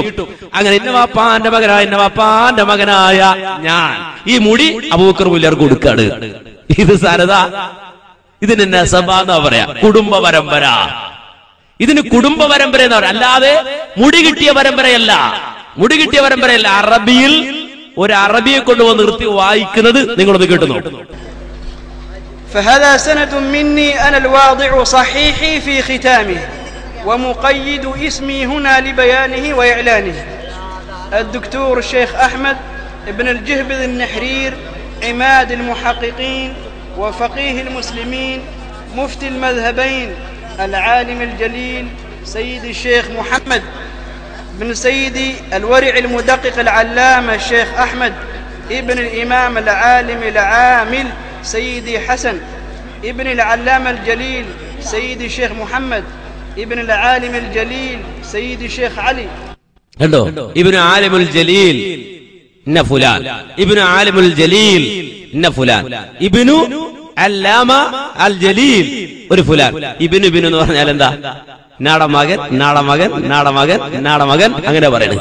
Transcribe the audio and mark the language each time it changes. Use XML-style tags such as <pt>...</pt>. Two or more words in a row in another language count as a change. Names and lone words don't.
<ml>അങ്ങനെ ഇന്നവാപ്പാന്റെ മകനായ ഇന്നവാപ്പാന്റെ മകനായ ഞാൻ ഈ മുടി അബൂബക്കർ മുസ്ലിയാർക്ക് കൊടുക്കാണ്. ഇത് സനദ, ഇതിന് നസബ എന്നാ പറയാ, കുടുംബ പരമ്പര. ഇതിന് കുടുംബ പരമ്പര എന്ന് പറയാം, അല്ലാതെ മുടി കിട്ടിയ പരമ്പരയല്ല. മുടി കിട്ടിയ പരമ്പരയല്ല. അറബിയിൽ ഒരു അറബിയെ കൊണ്ടുവന്ന് നിർത്തി വായിക്കുന്നത് നിങ്ങളൊന്ന് കേട്ടുന്നു.</ml> <ar>فهذا سند مني أنا الواضع صحيحي في ختامه ومقيد اسمي هنا لبيانه وإعلانه. الدكتور الشيخ أحمد ابن الجهبذ النحرير، عماد المحققين وفقيه المسلمين، مفتي المذهبين، العالم الجليل سيد الشيخ محمد بن سيدي الورع المدقق العلامة الشيخ أحمد ابن الإمام العالم العامل سيدي حسن ابن العلامة الجليل سيدي الشيخ محمد ابن العالم الجليل سيدي الشيخ علي.</ar> <ml>കണ്ടോ,</ml> <ar>ابن العالم الجليل</ar> <ml>ഇന്ന ഫുലാൻ,</ml> <ar>ابن العالم الجليل</ar> <ml>ഇന്ന ഫുലാൻ,</ml> <ar>ابن العلامة الجليل</ar> <ml>ഒരു ഫുലാൻ. ഇബ്നു എന്ന് പറഞ്ഞാൽ എന്താ, നാടമകൻ നാടമകൻ നാടമകൻ നാടമകൻ, അങ്ങനെ പറയുന്നത്.</ml>